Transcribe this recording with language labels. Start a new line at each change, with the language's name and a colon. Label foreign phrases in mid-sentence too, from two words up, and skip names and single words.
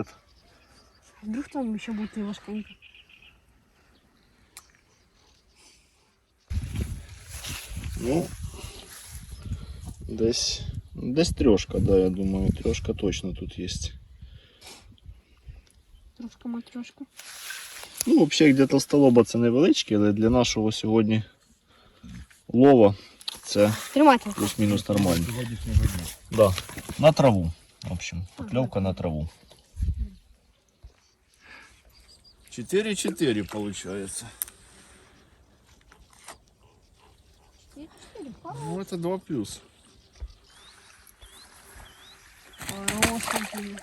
Russian: Вдруг там еще будет ложканка. Ну, десь трешка, да, я думаю, трешка точно тут есть. Трошка-матрешка.
Ukrainian: Ну, взагалі, де толстолоба це невеличкі, але для нашого сьогодні лова це Тримайте. плюс-мінус нормально.
Russian: Да, на траву. В общем, поклевка на траву. 4-4 получается. Ну, это 2 плюс. Хороший.